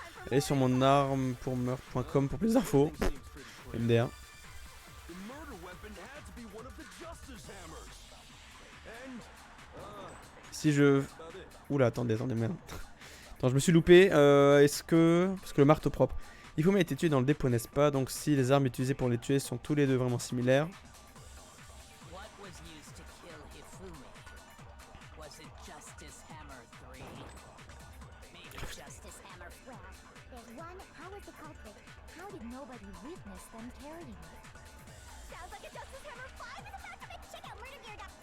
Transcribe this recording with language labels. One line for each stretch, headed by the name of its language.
French: Allez sur mon arme pour meurtre.com pour plus d'infos. MDR.
English: The murder weapon had to be one of the Justice Hammers. And,
French: Si je...
English: about it.
French: Oula, attendez, merde. Attends, je me suis loupé. Est-ce que... Parce que le marteau propre. Ifumi a été tué dans le dépôt, n'est-ce pas? Donc si les armes utilisées pour les tuer sont tous les deux vraiment similaires.
English: What was used to kill Hifumi? Was it Justice Hammer 3? Maybe Justice Hammer 4? Well, there's one. How was the culprit? How did nobody witness them carrying it? Sounds like a Justice Hammer 5 is about to make. Check out murdergear.com.